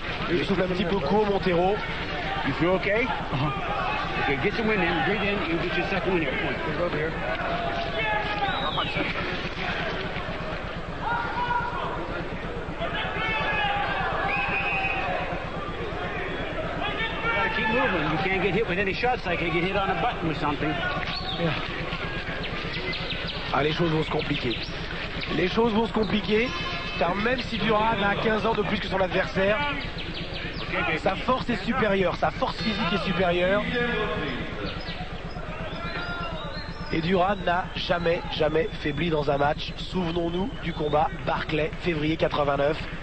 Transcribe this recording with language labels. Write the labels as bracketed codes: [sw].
[fr] Il souffle un petit peu court, Montero. [en] You feel okay? Okay, get some wind in. Breathe in. You get your second wind here. Come on, go over here. Keep moving. You can't get hit with any shots like you get hit on a button or something. [fr] Ah, les choses vont se compliquer. Les choses vont se compliquer, car même si Duran a 15 ans de plus que son adversaire, sa force est supérieure, sa force physique est supérieure. Et Duran n'a jamais faibli dans un match. Souvenons-nous du combat Barclay, février 89.